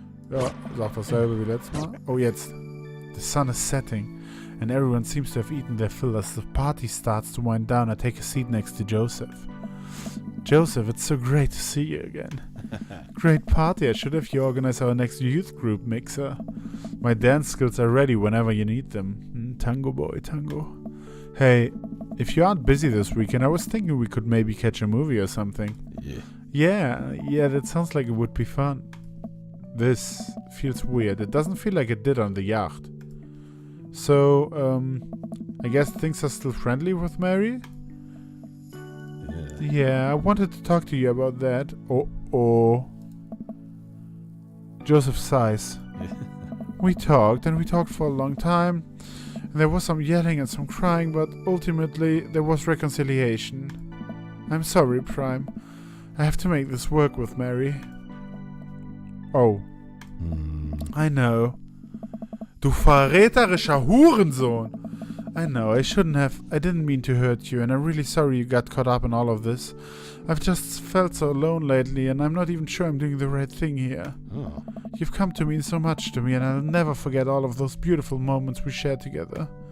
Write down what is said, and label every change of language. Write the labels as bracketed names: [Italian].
[German] Ja, sagt dasselbe wie letztes Mal. Oh, jetzt. [English] The sun is setting, and everyone seems to have eaten their fill. As the party starts to wind down, I take a seat next to Joseph. Joseph, it's so great to see you again. Great party. I should have you organize our next youth group mixer. My dance skills are ready whenever you need them. Tango boy, tango. Hey, if you aren't busy this weekend, I was thinking we could maybe catch a movie or something. Yeah, that sounds like it would be fun. This feels weird. It doesn't feel like it did on the yacht. So, I guess things are still friendly with Mary? Yeah, I wanted to talk to you about that. Oh. Joseph sighs. We talked for a long time. And there was some yelling and some crying, but ultimately there was reconciliation. I'm sorry, Prime. I have to make this work with Mary. Oh. I know. [German] Du verräterischer Hurensohn! [English] I know, I didn't mean to hurt you, and I'm really sorry you got caught up in all of this. I've just felt so alone lately, and I'm not even sure I'm doing the right thing here. Oh. You've come to mean so much to me, and I'll never forget all of those beautiful moments we shared together.